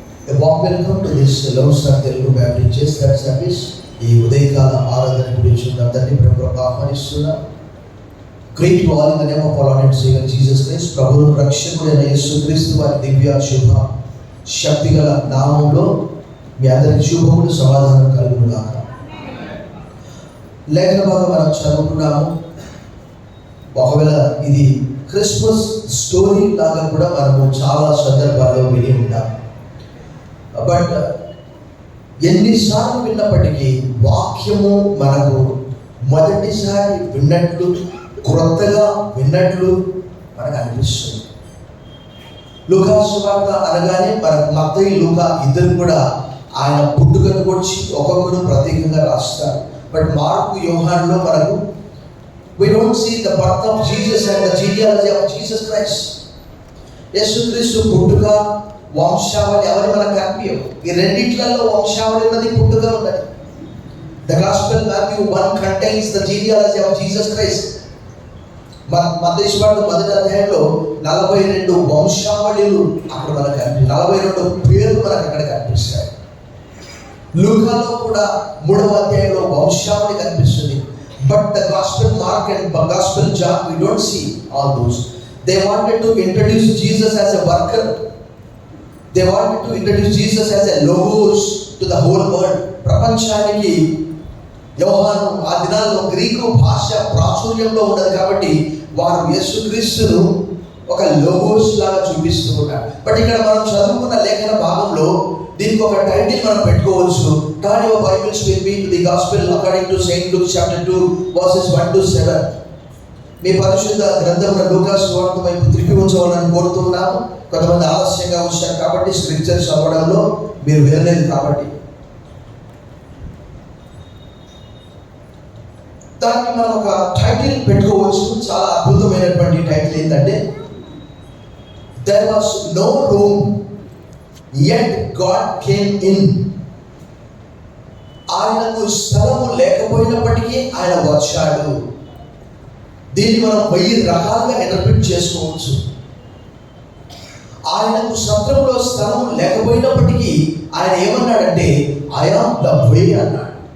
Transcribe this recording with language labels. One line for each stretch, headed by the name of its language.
English: A warm welcome to this Lone Star Telugu Baptist Church that service.
Telugu: ఈ ఉదయకాల ఆరాధన గురించి అందరినీ ప్రభువుగా ఆహ్వానిస్తున్నా.
English: Greet you all in the name of our Lord and Savior Jesus Christ.
Telugu: ప్రభువు రక్షకుడైన యేసుక్రీస్తు వారి దివ్య శుభ శక్తిగల నామములో మీ అందరికి శుభములు సమాధానం కలుగును గాక. లేఖన భాగం మనం చదువుకున్నాము. ఒకవేళ ఇది క్రిస్మస్ స్టోరీ లాగా కూడా మనము చాలా సందర్భాల్లో విని ఉంటాం. బట్ ఎన్నిసార్లు విన్నప్పటికీ వాక్యము మనకు మొదటిసారి విన్నట్లు, క్రొత్తగా విన్నట్లు మనకు అనిపిస్తుంది. లూకా సువార్త అనగానే మనకు మత్తయి, లూకా ఇద్దరు కూడా ఆయన పుట్టుకను గురించి ఒక్కొక్కరు ప్రత్యేకంగా రాస్తారు. బట్ మార్కు, యోహానులో మనకు
English: we don't see the birth of Jesus and the genealogy of Jesus Christ.
Telugu: యేసుక్రీస్తు పుట్టుక, వంశావళి ఎవరి మనకు కనిపించవు. ఈ రెండిట్లలో వంశావళి ఉన్నది, పుట్టుక ఉన్నది.
English: The Gospel Matthew 1 contains the genealogy of Jesus Christ.
Telugu: మత్తయి సువార్త 1వ అధ్యాయంలో 42 వంశావళులు అక్కడ మనకు కనిపిస్తాయి. 42 పేర్లు మనకు అక్కడ కనిపిస్తాయి. లూకాలో కూడా 3వ అధ్యాయంలో వంశావళి కనిపిస్తుంది.
English: But the Gospel Mark and Gospel John, we don't see all those. They wanted to introduce Jesus as a worker. They wanted to introduce Jesus as a logos to the whole world.
Telugu: ప్రపంచానికి యోహాను ఆ దినాల్లో Greek భాష ప్రాచుర్యంలో ఉన్నది కాబట్టి వారు యేసుక్రీస్తును ఒక లోగోస్ లాగా చూపిస్తూ ఉన్నారు. బట్ ఇక్కడ మనం చదువుకున్న లేఖన భాగంలో దీనికి ఒక టైటిల్ మనం పెట్టుకోవచ్చు.
English: Turn your Bibles with me to the Gospel according to Saint Luke chapter 2 verses 1 to 7.
Telugu: మీ పరిశుద్ధ గ్రంథమున లూకా సువార్త వైపు తిరిగి ఉంచవాలని కోరుతున్నాము. కొంతమంది ఆలస్యంగా వచ్చారు కాబట్టి స్క్రిప్చర్స్ చదవడంలో మీరు వినలేదు కాబట్టి దానికి మనం ఒక టైటిల్ పెట్టుకోవచ్చు. చాలా అద్భుతమైనటువంటి టైటిల్ ఏంటంటే
English: there was no room yet God came in.
Telugu: ఆయనకు స్థలము లేకపోయినప్పటికీ ఆయన వచ్చాడు. దీన్ని మనం 1000 రకాలుగా ఇంటర్ప్రిట్ చేసుకోవచ్చు. ఆయనకు సత్రంలో స్థలం లేకపోయినప్పటికీ ఆయన ఏమన్నాడంటే
English: I am the way
Telugu: అన్నాడు.